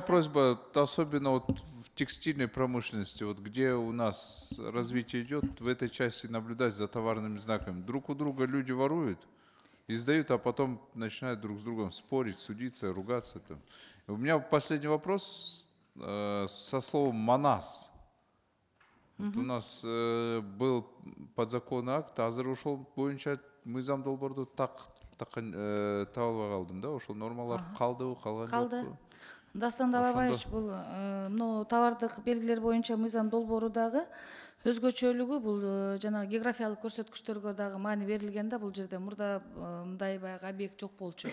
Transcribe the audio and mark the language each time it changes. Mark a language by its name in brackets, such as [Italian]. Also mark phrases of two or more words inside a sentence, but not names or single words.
[Russian] просьба, особенно вот в текстильной промышленности, вот где у нас развитие идет, в этой части наблюдать за товарными знаками. Друг у друга люди воруют, издают, а потом начинают друг с другом спорить, судиться, ругаться. Там. У меня последний вопрос со словом «манас». Вот у нас был подзаконный акт, [Kyrgyz] азыр ошол боюнча мыйзам долбоорду так табылбай калдым да, ошол нормалар калдыбы, калган жокпу? Калды. Дастан Далабаевич, бул мына товардык белгилер боюнча мыйзам долбоору дагы өзгөчөлүгү бул жана географиялык көрсөткүчтөргө дагы маани берилген да, бул жерде мурда мындай баягы объект жок болчу.